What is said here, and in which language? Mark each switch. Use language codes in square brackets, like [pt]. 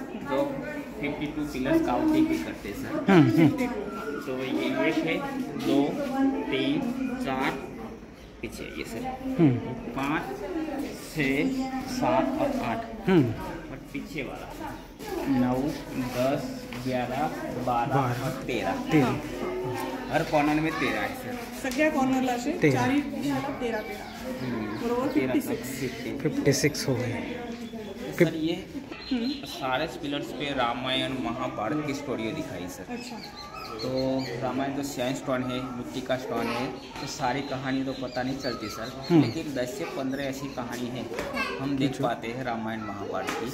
[hi] जो 52 pillars counting भी करते सर। तो ये 1 है, 2, 3, 4 पीछे ये सर, 5, 6, 7 और 8 और पीछे वाला 9, 10, 11, 12 और 13। हर कॉर्नर में 13 है सर, [mr] सगळ्या कॉर्नरला असे 4 13 बरोबर [hi] 56 हो गए सर। ये सारे पिलर्स पे रामायण महाभारत की स्टोरी दिखाई सर। अच्छा। तो रामायण तो सैंड स्टोन है, मिट्टी का स्टोन है, तो सारी कहानी तो पता नहीं चलती सर, लेकिन 10 से 15 ऐसी कहानी है हम देख पाते हैं रामायण महाभारत की,